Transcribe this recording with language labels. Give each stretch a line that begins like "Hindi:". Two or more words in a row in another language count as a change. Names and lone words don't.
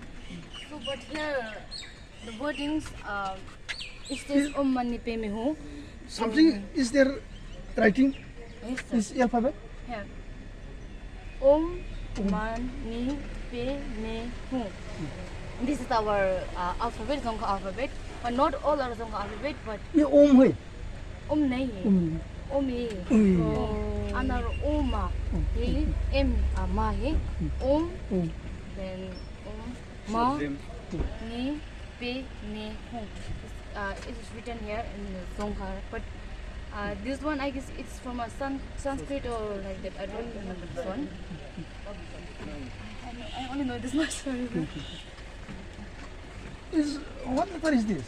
English: So but here the wordings it says Om Mani Padme Hum. Something is there writing? Yes, This alphabet? here. Om Mani Padme Hum. This is our alphabet, Jongkhar alphabet, but not all are Jongkhar alphabet, but
Hindi: ये ओम है ओम नहीं है। ओम है.
English: So another Oma.
Hindi: एम मा है.
English: Om. Then Om Ma Ni Padme Hum. It is written here in Jongkhar, but this one I guess it's from a Sanskrit or like that. I don't remember this one. I only know this much. What letter is this?